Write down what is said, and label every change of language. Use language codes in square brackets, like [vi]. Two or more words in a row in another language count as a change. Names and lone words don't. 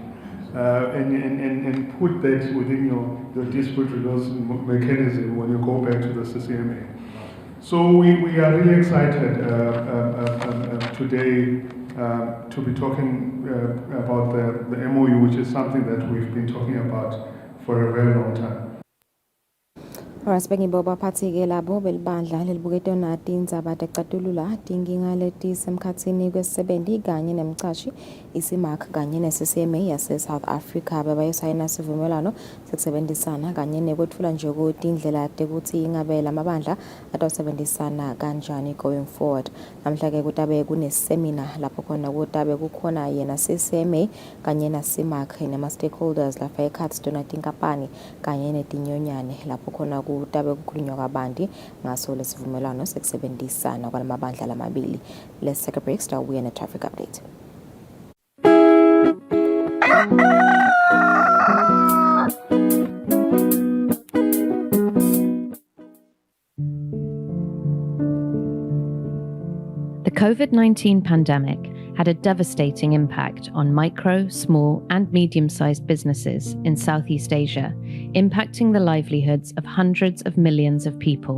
[en] And put that within your dispute resolution mechanism when you go back to the CCMA. So we are really excited today to be talking about the MOU, which is something that we've been talking about for a very long time. [ss] Rasibenge baphathi-ke labo belibandla lelibukete nati indzaba tecatulula tinkinga letisemkhatsini kwesisebenti kanye nemcashi isimark kanye ne-CCMA yase-South Africa bebayosayina sivumelwano sekusebenzisana kanye nekwetfula nje ukuthi indlela tekuthi ingabe lamabandla atawusebenzisana kanjani [en] going forward. [ss] Namhla-ke kutabe kunesemina lapho khona kutabe kukhona yena CCMA kanye na-CIMARC nema-stakeholders lapha ekhatsi tona tinkampani kanye netinyonyane lapho khona kutabe kukhulunywa kabanti ngaso lesivumelwano sekusebenzisana kwalamabandla lamabili. [en] Let's take a break, start we in a traffic update. The COVID-19 pandemic had a devastating impact on micro, small, and medium-sized businesses in Southeast Asia, impacting the livelihoods of hundreds of millions of people.